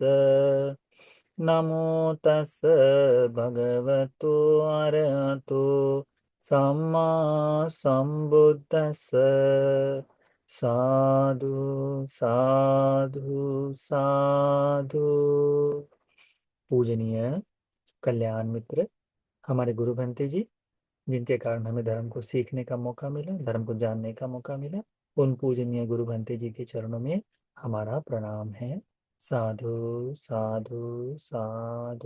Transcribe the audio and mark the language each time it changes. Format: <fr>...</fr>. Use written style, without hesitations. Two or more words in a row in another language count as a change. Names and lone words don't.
<pi>नमो तस् भगवतो अरहतो सम्मा संबुद्दस्स। साधु साधु साधु।</pi> <hi>पूजनीय कल्याण मित्र, हमारे गुरु भंते जी, जिनके कारण हमें धर्म को सीखने का मौका मिला, धर्म को जानने का मौका मिला, उन पूजनीय गुरु भंते जी के चरणों में हमारा प्रणाम है।</hi> <pi>साधु साधु साधु।</pi>